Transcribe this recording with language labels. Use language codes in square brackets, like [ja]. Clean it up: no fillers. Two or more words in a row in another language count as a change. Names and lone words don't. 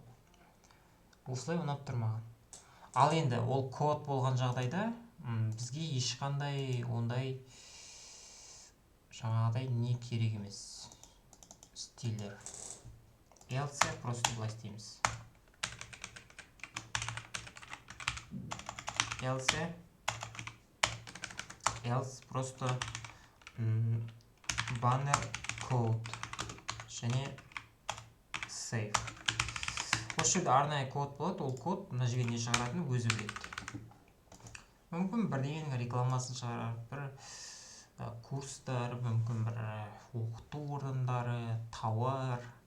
[kk] Осылай ұнап тұр маған. Ал енді ол код болған жағдайда бізге ешқандай ондай жаңағыдай не керек емес. Стилдер. Else просто былай істейміз. [en] Else просто banner code және save. [kk] Осы жерде арнайы код болады, ол код мына жерге не шығаратынын өзі біледі. Мүмкін бірдеңенің рекламасын шығарар, бір курстар, мүмкін бір оқыту орындары, тауар.